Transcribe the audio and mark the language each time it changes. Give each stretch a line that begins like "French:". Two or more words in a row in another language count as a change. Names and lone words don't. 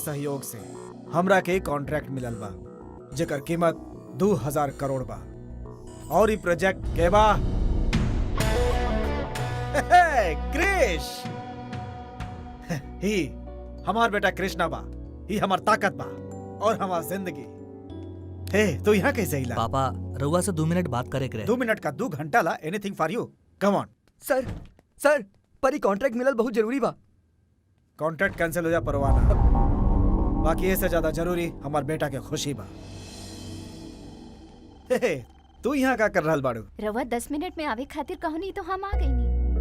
Bhojpuri: सहयोग से हमरा के कॉन्ट्रैक्ट मिलल बा जेकर कीमत 2000 करोड़ बा और ई प्रोजेक्ट के बा क्रिश। ही हमार बेटा कृष्णा बा, ही हमार ताकत बा और हमार जिंदगी। हे तो यहाँ कैसे हिला? पापा रउआ से 2 मिनट बात करे के रहे। 2 मिनट का 2 घंटा ला।
English: anything for you, come on.
Bhojpuri: सर पर ई कॉन्ट्रैक्ट मिलल बहुत जरूरी बा। कॉन्ट्रैक्ट कैंसिल हो जा परवाना, बाकी इससे ज्यादा जरूरी हमार बेटा के खुशी बा। हे, तू यहाँ का कर रहल बाड़ू? रवा 10 मिनट में आवे खातिर कहनी तो हम आ गई नी।